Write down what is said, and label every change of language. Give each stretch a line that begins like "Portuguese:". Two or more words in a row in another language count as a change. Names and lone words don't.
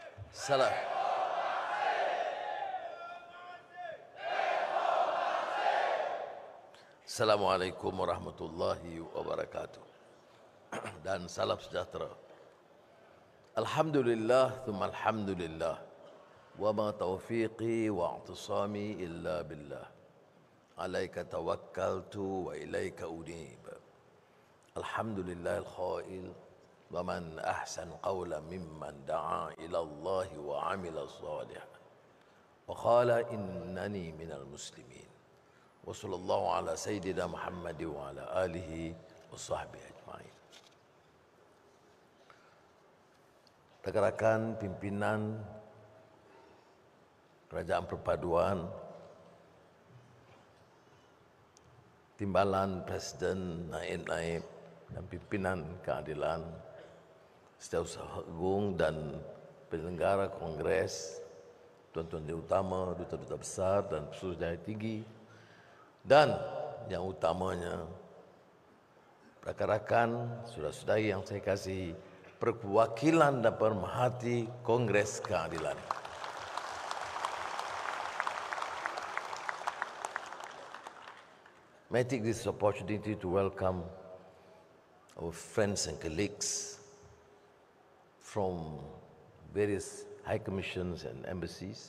Malay: Salam.
Arabic: السلام عليكم ورحمة الله وبركاته.
Malay: Dan salam sejahtera. Alhamdulillah,
Arabic: ثم الحمد لله. وما توفيقي واعتصامي إلا بالله. عليك توكلت وإليك أنيب. الحمد لله الخيل. ومن أحسن قولا ممن دعا إلى الله وعمل صالح. وقال إنني من المسلمين. وصلى الله على سيدنا محمد وعلى آله وصحبه أجمعين.
Malay: Rekan-rekan pimpinan Kerajaan Perpaduan, Timbalan Presiden, Naib-Naib dan Pimpinan Keadilan, Setiausaha Agung dan penyelenggara Kongres, tuan-tuan yang utama, duta-duta besar dan pesuruhjaya tinggi, dan yang utamanya rakan-rakan, saudara-saudari yang saya kasihi, perwakilan dan pemerhati Kongres Keadilan.
English: May I take this opportunity to welcome our friends and colleagues from various high commissions and embassies.